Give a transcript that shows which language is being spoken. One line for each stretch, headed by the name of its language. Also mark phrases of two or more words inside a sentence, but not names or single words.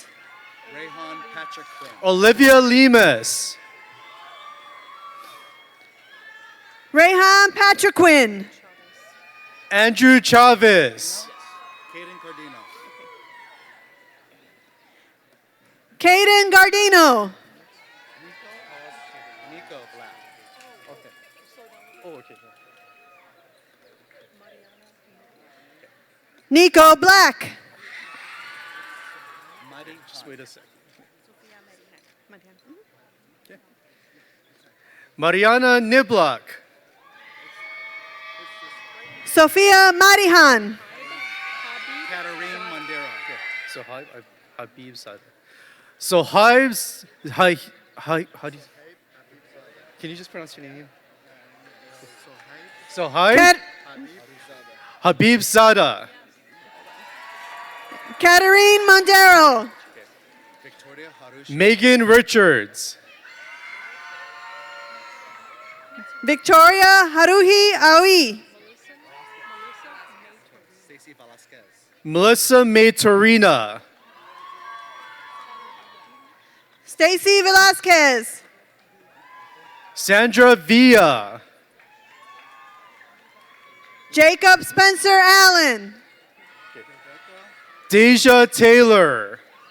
English: Rayhan Patrick Quinn. Olivia Lemus. Rayhan Patriquin. Andrew Chavez. Caden Gardino. Nico Black. Just wait a second. Mariana Niblock. Sophia Marihan. Katarine Mandera. So Habib Sadr. So Hives, how do you, can you just pronounce your name? So Kat- Habib Sada. Katarine Mondero. Megan Richards. Victoria Haruhi Aoi. Melissa Maytorina. Stacy Velasquez. Sandra Villa. Jacob Spencer Allen. Deja Taylor.